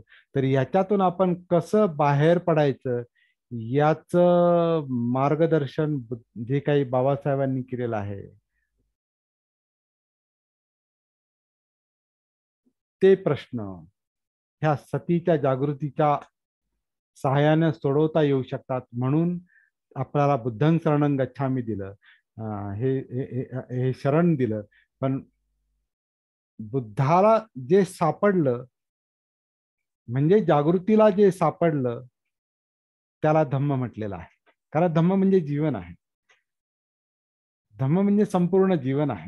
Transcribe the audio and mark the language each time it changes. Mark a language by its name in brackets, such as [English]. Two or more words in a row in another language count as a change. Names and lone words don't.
[Marathi] तर याच्यातून आपण कसं बाहेर पडायचं याचं मार्गदर्शन जे काही बाबासाहेबांनी केलेलं आहे, ते प्रश्न ह्या सतीच्या जागृतीच्या सहाय्याने सोडवता येऊ शकतात. म्हणून आपल्याला [Pali] बुद्धं शरणं गच्छामि [Marathi] दिलं, हे हे हे हे शरण दिलं. पण बुद्धाला जे सापडलं, म्हणजे जागृतीला जे सापडलं, त्याला धम्म म्हटलेलं आहे. कारण धम्म म्हणजे जीवन आहे. धम्म म्हणजे संपूर्ण जीवन आहे.